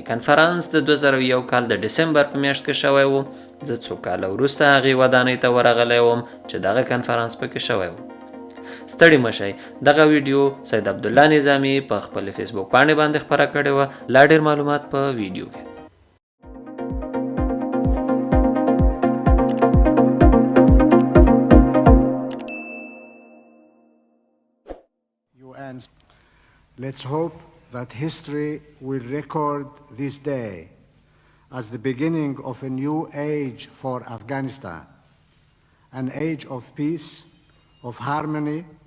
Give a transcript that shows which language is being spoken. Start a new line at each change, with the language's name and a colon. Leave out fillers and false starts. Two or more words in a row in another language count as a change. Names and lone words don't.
Pashto: کنفرانس د 2001 کال د ډسمبر په میاشت کې شوی و. زه څو کاله وروسته هغې ودانۍ ته ورغلی وم چې دغه کنفرانس پکې شوی و. ستړي مشئ. دغه ویډیو سید عبدالله نظامي په خپل فیسبوک پاڼې باندې خپره کړې وه. لا ډېر معلومات په ویډیو کې. UN.
English: Let's hope that history will record this day as the beginning of a new age for Afghanistan, an age of peace, of harmony.